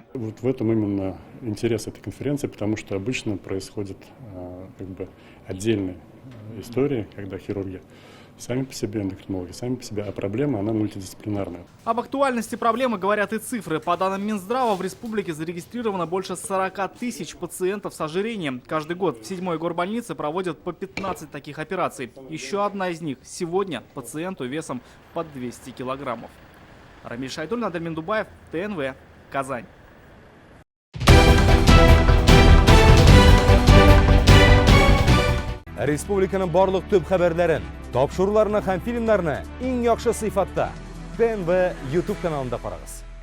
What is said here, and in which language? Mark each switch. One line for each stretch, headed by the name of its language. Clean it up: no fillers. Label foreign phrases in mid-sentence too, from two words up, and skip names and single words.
Russian: Вот в этом именно интерес этой конференции, потому что обычно происходят отдельные истории, когда хирурги сами по себе, эндокринологи сами по себе, а проблема, она мультидисциплинарная. Об актуальности проблемы говорят и цифры. По данным Минздрава, в республике зарегистрировано больше 40 тысяч пациентов с ожирением. Каждый год в 7-й горбольнице проводят по 15 таких операций. Еще одна из них сегодня пациенту весом под 200 килограммов. Рамиль Шайдуллин, Адельмин Дубаев, ТНВ, Казань.
Tatar: Республиканың барлык төп хәбәрләрен, тапшыруларны һәм фильмнарны иң яхшы сыйфатта ТНВ YouTube каналында карагыз.